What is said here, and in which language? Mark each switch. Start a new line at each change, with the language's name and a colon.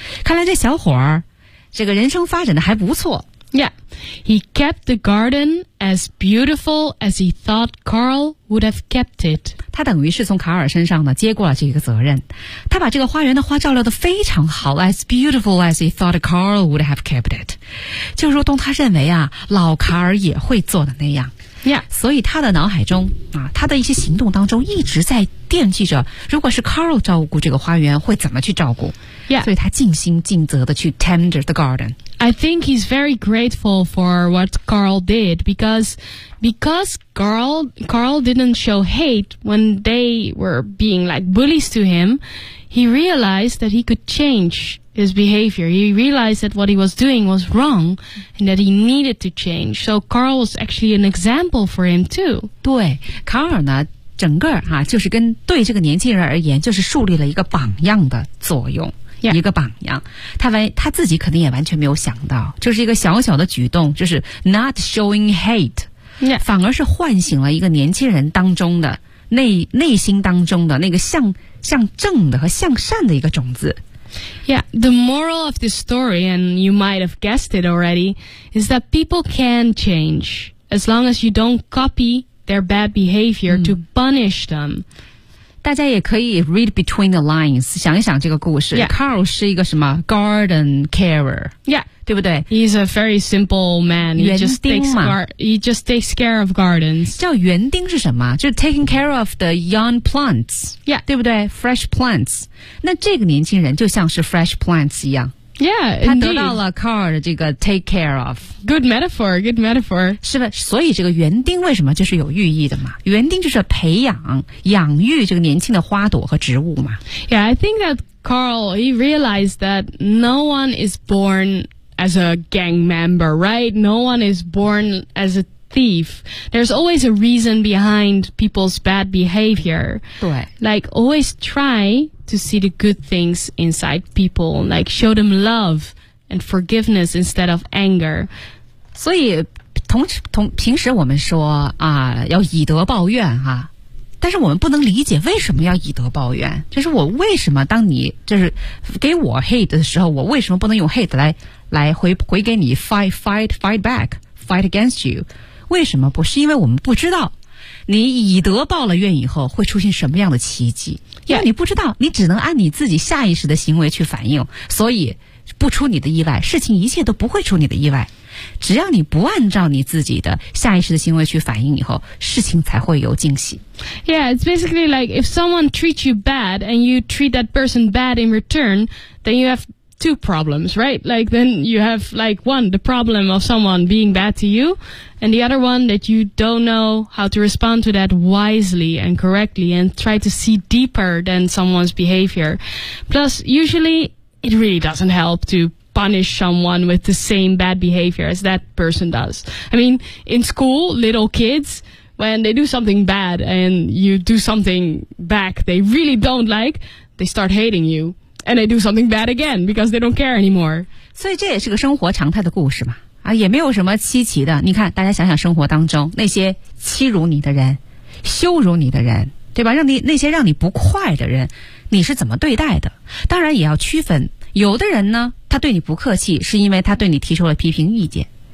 Chinese: 看来这小伙儿这个人生发展的还不错。
English: Yeah, he kept the garden as beautiful as he thought Carl would have kept it.
Chinese: 他等于是从卡尔身上呢接过了这个责任。他把这个花园的花照料得非常好 ,
English: as beautiful as he thought Carl would have kept it.
Chinese: 就如同他认为啊老卡尔也会做的那样。
English: Yeah.
Chinese: 所以他的脑海中啊他的一些行动当中一直在惦记着如果是 Carl 照顾这个花园会怎么去照顾。
English: Yeah.
Chinese: 所以他尽心尽责地去
English: tender the garden. I think he's very grateful for what Carl did because Carl didn't show hate when they were being like bullies to him. He realized that he could change his behavior. He realized that what he was doing was wrong and that he needed to change. So Carl was actually an example for him too.
Chinese: 对，卡尔呢，整个哈，就是跟对这个年轻人而言，就是树立了一个榜样的作用。
English: Yeah.
Chinese: 一个榜样，他自己肯定也完全没有想到，就是一个小小的举动，就是
English: not showing hate,、 yeah.
Chinese: 反而是唤醒了一个年轻人当中的内心当中的那个向正的和向善的一个种子。
English: Yeah, the moral of this story, and you might have guessed it already, is that people can change as long as you don't copy their bad behavior to punish them.
Chinese: 大家也可以
English: read between the lines,
Chinese: 想一想这个故事。
English: Yeah.
Chinese: Carl 是一个什么
English: garden carer. Yeah.
Chinese: 对不对
English: ?He's a very simple man.
Chinese: 园丁嘛。
English: He just takes care of gardens.
Chinese: 叫园丁是什么就是
English: taking care of the young plants. Yeah.
Chinese: 对不对 ?
English: fresh plants.
Chinese: 那这个年轻人就像是 fresh plants 一样。
English: Yeah, indeed.
Chinese: 他得到了 Carl 的这个
English: take care of. Good metaphor.
Chinese: 是吧？所以这个园丁为什么就是有寓意的嘛？园丁就是培养、养育这个年轻的花朵和植物嘛。
English: Yeah, I think that Carl, he realized that no one is born as a gang member, right? No one is born as a thief. There's always a reason behind people's bad behavior.
Chinese: 对。
English: Like, always try... to see the good things inside people, like show them love and forgiveness instead of anger.
Chinese: 所以平时我们说啊要以德报怨啊，但是我们不能理解为什么要以德报怨，就是我为什么当你就是给我 hate 的时候，我为什么不能用 hate 来回给你
English: fight against you,
Chinese: 为什么不是因为我们不知道你以德报了怨以后会出现什么样的奇迹。
English: Yeah.
Chinese: 因为你不知道，你只能按你自己下意识的行为去反应，所以不出你的意外，事情一切都不会出你的意外。只要你不按照你自己的下意识的行为去反应以后，事情才会有惊喜。
English: Yeah, it's basically like if someone treats you bad and you treat that person bad in return, then you have two problems, right? Like then you have like one, the problem of someone being bad to you, and the other one that you don't know how to respond to that wisely and correctly and try to see deeper than someone's behavior. Plus, usually it really doesn't help to punish someone with the same bad behavior as that person does. I mean, in school, little kids, when they do something bad and you do something back they really don't like, they start hating you. And they do something bad again because they don't care anymore.
Chinese: 所以这也是个生活常态的故事嘛。啊，也没有什么稀奇的。你看，大家想想生活当中那些欺辱你的人、羞辱你的人，对吧？让你那些让你不快的人，你是怎么对待的？当然也要区分，有的人呢，他对你不客气，是因为他对你提出了批评意见。